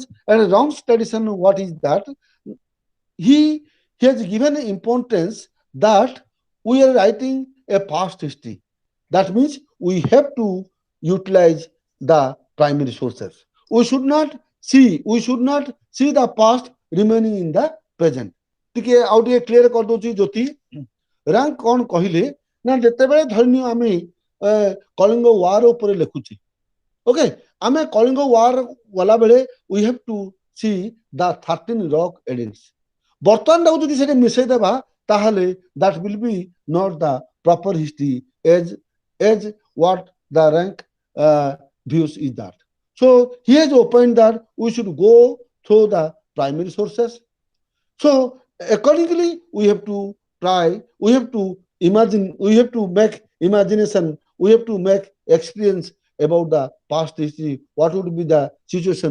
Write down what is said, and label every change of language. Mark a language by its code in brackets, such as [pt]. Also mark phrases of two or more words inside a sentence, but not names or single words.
[en] And Rank's tradition, what is that? He has given importance that we are writing a past history. That means we have to utilize the primary sources. We should not see the past remaining in the present. [or] ଟିକେ ଆଉ ଟିକେ କ୍ଲିୟର କରିଦଉଛି ଜ୍ୟୋତି। ରାଙ୍କ କଣ କହିଲେ ନା, ଯେତେବେଳେ ଧରିନିଅ ଆମେ କଳିଙ୍ଗ ୱାର ଉପରେ ଲେଖୁଛେ, ଓକେ, ଆମେ କଳିଙ୍ଗ ୱାର ଗଲାବେଳେ [en] we have to see the 13 rock edicts. [or] ବର୍ତ୍ତମାନଟାକୁ ଯଦି ସେଠି ମିଶେଇଦେବା ତାହେଲେ [en] that will be not the proper history as what the rank views is that. So he has opined that we should go through the primary sources. So accordingly, we have to try, we have to imagine, we have to make imagination, we have to make experience about the past history, what would be the situation.